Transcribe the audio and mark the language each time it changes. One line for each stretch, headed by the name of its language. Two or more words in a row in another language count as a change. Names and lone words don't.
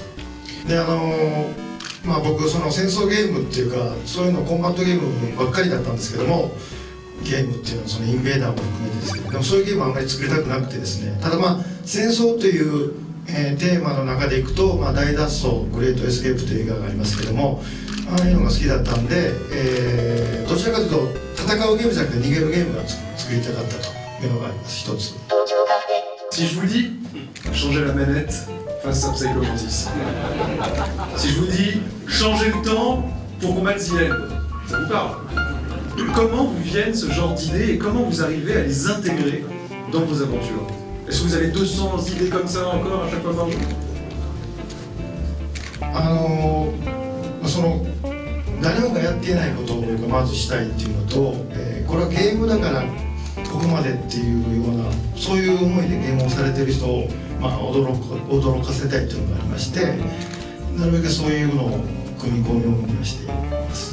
Japanese: で僕その戦争ゲームっていうかそういうのコンバットゲームばっかりだったんですけども、ゲームっていうのはそのインベーダーも含めてですけど、でもそういうゲームはあんまり作りたくなくてですね、ただ戦争というテーマの中でいくと、大脱走グレートエスケープという映画がありますけども、ああいうのが好きだったんで、どちらかというと戦うゲームじゃなくて逃げるゲームが作りたかったというのがあります。一つ。
French: Si je vous dis changer la manette face à Psycho Mantis, si je vous dis changer le temps pour combattre The End, ça vous parle? Comment vous viennent ce genre d'idées et comment vous arrivez à les intégrer dans vos aventures? Est-ce que vous avez 200 idées comme ça encore à chaque fois par jour?
Japanese: その誰もがやっていないことをまずしたいっていうのと、これはゲームだからここまでっていうようなそういう思いでゲームをされてる人を、驚かせたいっていうのがありまして、なるべくそういうのを組み込みをしています。